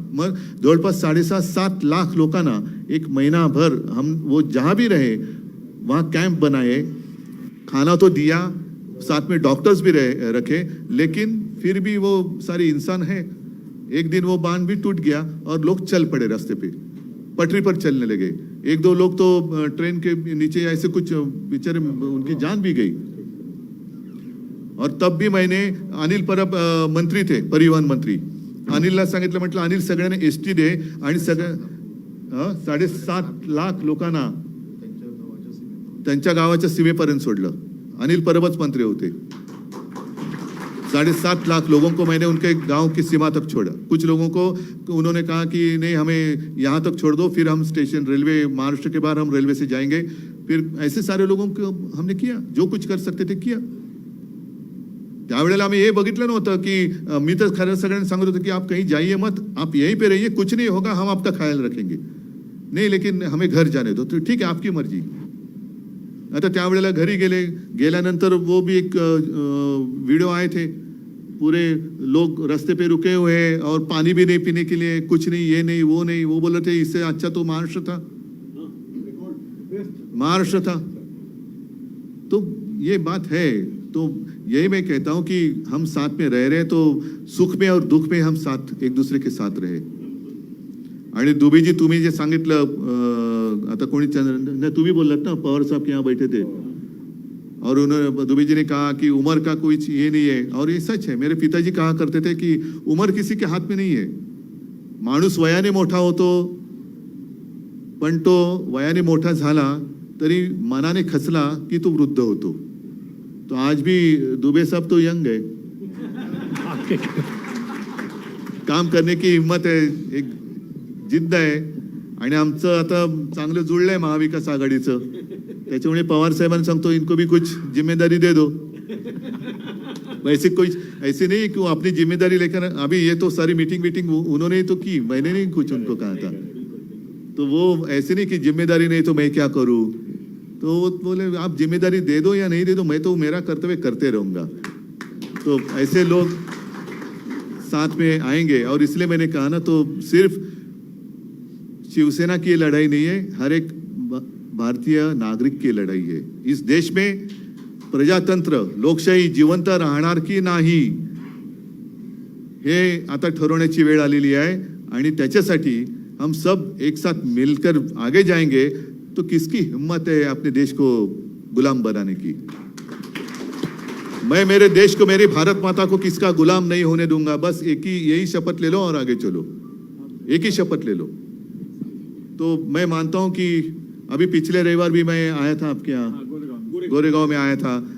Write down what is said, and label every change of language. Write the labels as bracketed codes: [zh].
[mr] मग जवळपास 7.5 लाख लोकांना एक महीनाभर [hi] हम वो जहां भी रहे वहां कैंप बनाए, खाना तो दिया, साथ में डॉक्टर्स भी रखे, लेकिन फिर भी वो सारी इंसान है। एक दिन वो बांध भी टूट गया और लोग चल पड़े रास्ते पे, पटरी पर चलने लगे। 1-2 लोग तो ट्रेन के नीचे ऐसे कुछ बेचारे, उनकी जान भी गई। और तब भी मैंने, अनिल परब मंत्री थे, परिवहन मंत्री, [mr] अनिलला सांगितलं, म्हटलं अनिल सगळ्यांना एसटी दे आणि 7.5 लाख लोकांना त्यांच्या गावाच्या सीमेपर्यंत सोडलं। अनिल परबच मंत्री होते। [hi] 7.5 लाख लोगों को मैंने उनके गांव की सीमा तक छोड़ा। कुछ लोगों को उन्होंने कहा कि नहीं, हमें यहाँ तक छोड़ दो, फिर हम स्टेशन, रेलवे, महाराष्ट्र के बाहर हम रेलवे से जाएंगे। फिर ऐसे सारे लोगों को हमने किया, जो कुछ कर सकते ते किया. [mr] त्यावेळेला आम्ही हे बघितलं नव्हतं की मी तर खरं सगळ्यांना सांगत होतो की [hi] आप कहीं जाइए मत, आप यहीं पे रहिए, कुछ नहीं होगा, हम आपका ख्याल रखेंगे. नहीं लेकिन हमें घर जाने दो. तो ठीक है, आपकी मर्जी. [mr] आता त्यावेळेला घरी गेल्यानंतर [hi] वो भी एक वीडियो आए थे, पूरे लोग रास्ते पे रुके हुए हैं और पानी भी नहीं पीने के लिए, कुछ नहीं, ये नहीं वो नहीं. वो बोल रहे थे इससे अच्छा तो महाराष्ट्र था, महाराष्ट्र था. तो ये बात है. तो यही मैं कहता हूं कि हम साथ में रह रहे हैं, तो सुख में और दुख में हम साथ एक दूसरे के साथ रहे. [mr] आणि दुबेजी तुम्ही जे सांगितलं, आता कोणी तुम्ही बोललात ना, [hi] पवार साहब के यहाँ बैठे थे और उन्होंने दुबे जी ने कहा कि उम्र का कोई ये नहीं है, और ये सच है. मेरे पिताजी कहा करते थे कि उम्र किसी के हाथ में नहीं है. [mr] माणूस वयाने मोठा होतो, पण तो वयाने मोठा झाला तरी मनाने खचला की तो वृद्ध होतो. [hi] तो आज भी दुबे साहब तो यंग है, काम करने की हिम्मत है, [mr] एक जिद्द आहे. आणि आमचं आता चांगलं जुळलंय महाविकास आघाडीचं. त्याच्यामुळे पवार साहेबांना सांगतो, [hi] इनको भी कुछ जिम्मेदारी दे दो. वैसे कोई ऐसे नहीं कि वो अपनी जिम्मेदारी लेकर, अभी ये तो सारी मीटिंग उन्होंने ही तो की, मैंने नहीं कुछ उनको कहा था. तो वो ऐसे नहीं कि जिम्मेदारी नहीं तो मैं क्या करूं. तो वो बोले आप जिम्मेदारी दे दो या नहीं दे दो, मैं तो मेरा कर्तव्य करते रहूंगा. तो ऐसे लोग साथ में आएंगे. और इसलिए मैंने कहा ना, तो सिर्फ शिवसेना की लड़ाई नहीं है, हर एक भारतीय नागरिक की लड़ाई है. इस देश में [mr] प्रजातंत्र, लोकशाही जिवंत राहणार की नाही हे आता ठरवण्याची वेळ आलेली आहे. आणि त्याच्यासाठी [hi] हम सब एक साथ मिलकर आगे जाएंगे. तो किसकी हिम्मत है अपने देश को गुलाम बनाने की. मैं मेरे देश को, मेरी भारत माता को किसका गुलाम नहीं होने दूंगा. बस एक ही यही शपथ ले लो और आगे चलो, एक ही शपथ ले लो. तो मैं मानता हूं कि अभी पिछले रविवार भी मैं आया था आपके यहाँ, गोरेगांव में आया था.